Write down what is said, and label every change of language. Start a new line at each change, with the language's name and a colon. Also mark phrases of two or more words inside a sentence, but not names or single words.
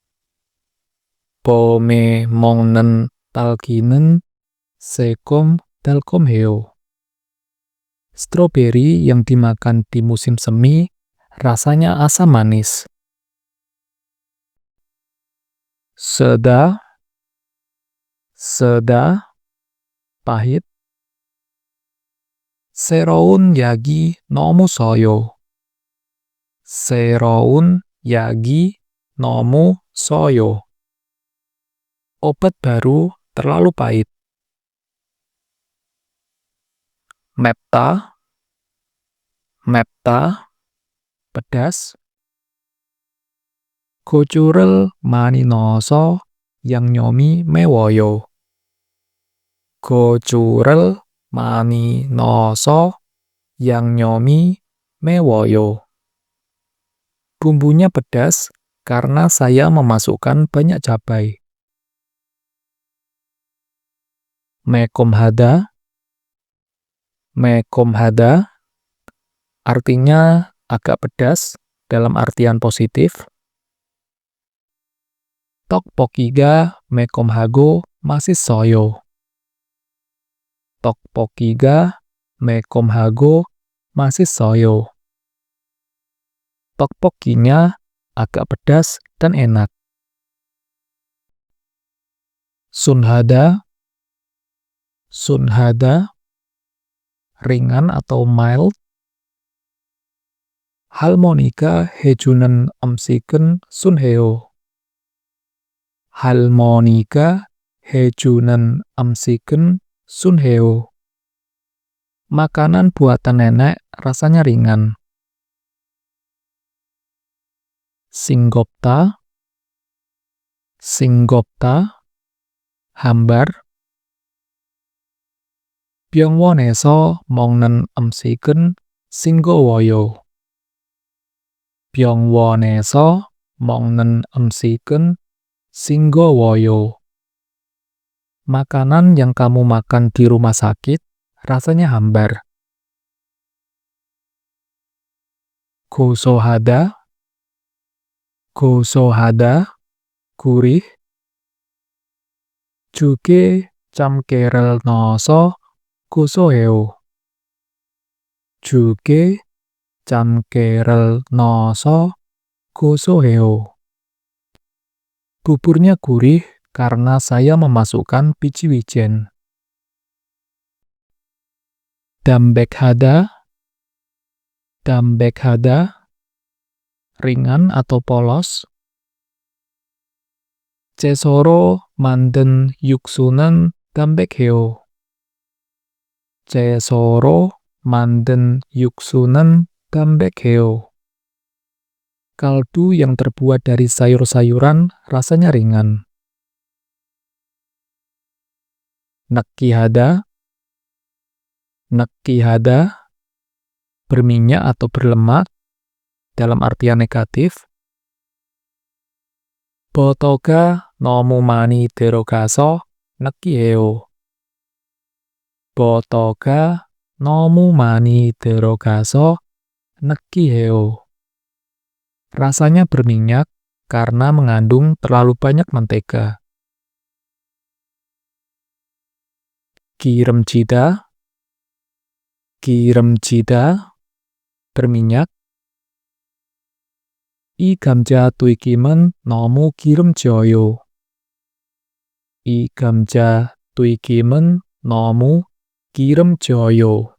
Korean: 봄에 먹는 딸기는 새콤달콤해요.
Indonesian: Stroberi yang dimakan di musim semi rasanya asam manis. Seda, pahit.
Korean: 새로운 약이 너무 써요. 새로운 약이 너무 써요.
Indonesian: Obat baru terlalu pahit. 맵다, pedas.
Korean: 고추를 많이 넣어서 양념이 매워요. 고추를 많이 넣어서 양념이 매워요.
Indonesian: Bumbunya pedas karena saya memasukkan banyak cabai. 매콤하다, artinya agak pedas dalam artian positif.
Korean: 떡볶이가 매콤하고 맛있어요. 떡볶이가 매콤하고 맛있어요.
Indonesian: Tteokbokkinya agak pedas dan enak. sunhada, ringan atau mild.
Korean: 할머니가 해주는 음식은 순해요. 할머니가 해주는 음식은 순해요.
Indonesian: Makanan buatan nenek rasanya ringan. 싱겁다, hambar.
Korean: 병원에서 먹는 음식은 싱거워요. 병원에서 먹는 음식은 싱거워요.
Indonesian: Makanan yang kamu makan di rumah sakit rasanya hambar. 고소하다, gurih.
Korean: 죽에 참깨를 넣어서 고소해요. 죽에 참깨를 넣어서 고소해요.
Indonesian: Buburnya gurih karena saya memasukkan biji wijen. 담백하다, ringan atau polos.
Korean: 채소로 만든 육수는 담백해요. 채소로 만든 육수는 담백해요.
Indonesian: Kaldu yang terbuat dari sayur-sayuran rasanya ringan. 느끼하다, berminyak atau berlemak dalam artian negatif.
Korean: 버터가 너무 많이 들어가서 느끼해요. 버터가 너무 많이 들어가서 느끼해요.
Indonesian: Rasanya berminyak karena mengandung terlalu banyak mentega. 기름지다, berminyak.
Korean: 이 감자튀김은 너무 기름져요. 이 감자튀김은 너무 기름져요.